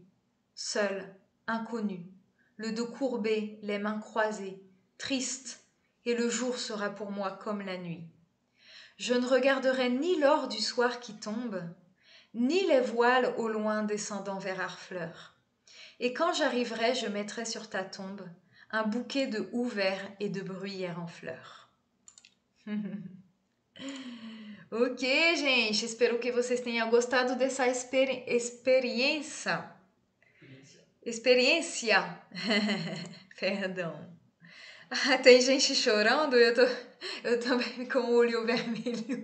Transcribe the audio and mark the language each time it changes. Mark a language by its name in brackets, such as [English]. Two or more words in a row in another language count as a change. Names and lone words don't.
[French] Seul, inconnu, le dos courbé, les mains croisées, triste, et le jour sera pour moi comme la nuit. Je ne regarderai ni l'or du soir qui tombe, ni les voiles au loin descendant vers Harfleur. Et quand j'arriverai, je mettrai sur ta tombe un bouquet de houver et de bruyère en fleurs. [Portuguese] Ok, gente, espero que vocês tenham gostado dessa experiência. Perdão. Ah, tem gente chorando, eu também com o olho vermelho.